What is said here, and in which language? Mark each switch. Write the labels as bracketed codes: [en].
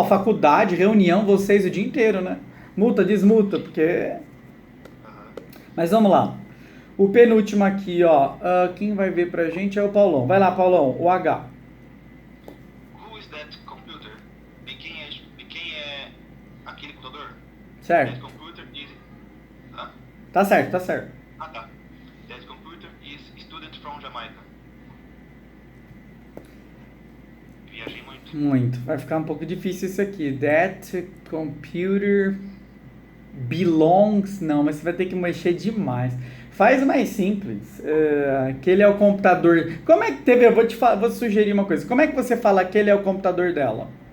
[pt] A faculdade, reunião, vocês o dia inteiro, né? Multa, desmulta, porque... Mas vamos lá. O penúltimo aqui, ó. Quem vai ver pra gente é o Paulão. Vai lá, Paulão. O H. [en] Who is that computer? [pt] De quem é aquele computador? Certo. [en] That computer is... Hã? [pt] Tá certo, tá certo. Ah, tá. [en] That computer is student from Jamaica. [pt] Viajei muito. Muito. Vai ficar um pouco difícil isso aqui. [en] That computer belongs... [pt] Não, mas você vai ter que mexer demais. Faz mais simples. Aquele é o computador... Como é que teve... Eu vou te sugerir uma coisa. Como é que você fala aquele é o computador dela?